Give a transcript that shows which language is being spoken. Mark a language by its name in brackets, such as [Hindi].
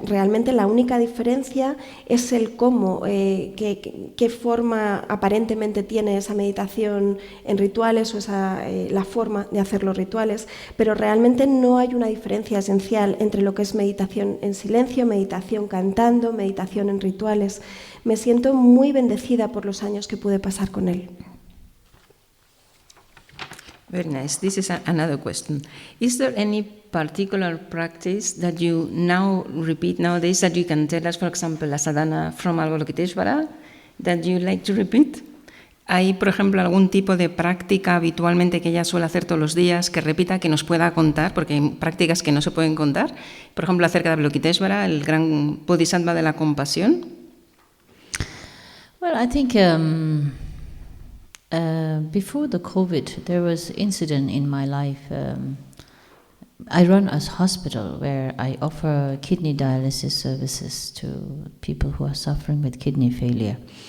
[Spanish] Realmente la única diferencia es el cómo, qué forma aparentemente tiene esa meditación en rituales o la forma de hacer los rituales, pero realmente no hay una diferencia esencial entre lo que es meditación en silencio, meditación cantando, meditación en rituales. Me siento muy bendecida por los años que pude pasar con él. [English] Very nice. This is another question. Is there any particular practice that you now repeat nowadays that you can tell us, for example, a sadhana from Avalokiteshvara that you like to repeat? [Spanish] ¿Hay, por ejemplo, algún tipo de práctica habitualmente que ella suele hacer todos los días, que repita, que nos pueda contar? Porque hay prácticas que no se pueden contar. Por ejemplo, acerca de Avalokiteshvara, el gran bodhisattva de la compasión. [English] Well, I think before the COVID, there was incident in my life. I run a hospital where I offer kidney dialysis services to people who are suffering with kidney failure.